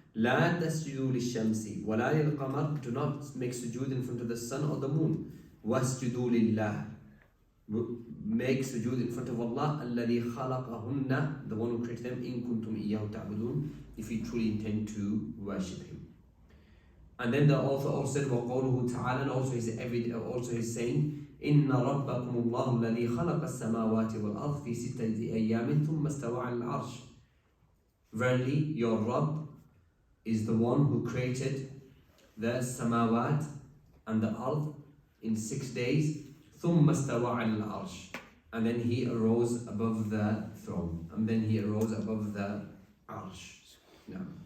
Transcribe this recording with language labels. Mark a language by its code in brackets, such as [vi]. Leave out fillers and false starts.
[ar] لَا تَسْجُدُوا لِلشَّمْسِ وَلَا لِلْقَمَرِ, [en] do not make sujood in front of the sun or the moon. [ar] وَاسْجُدُوا لِلَّهِ, [en] make sujood in front of Allah, [ar] الَّذِي خَلَقَهُنَّ, [en] the one who created them, [ar] إِن كُنْتُمْ إِيَّهُ تَعْبُدُونَ, [en] if you truly intend to worship him. And then the author also said, [ar] وَقَوْلُهُ تَعَالَى, [en] and also his saying, [ar] إِنَّ رَبَّكُمُ اللَّهُ الَّذِي خَلَقَ السَّمَاوَاتِ وَالْأَرْضِ فِي سِتَّةِ أَيَّامٍ ثُمَّ اسْتَوَى عَلَى الْعَرْشِ. [en] Verily, your Rabb is the one who created the samawat and the earth in 6 days. [ar] ثُمَّ اسْتَوَى عَلَى الْعَرْشِ, [en] and then he arose above the throne, and then he arose above the arsh. No.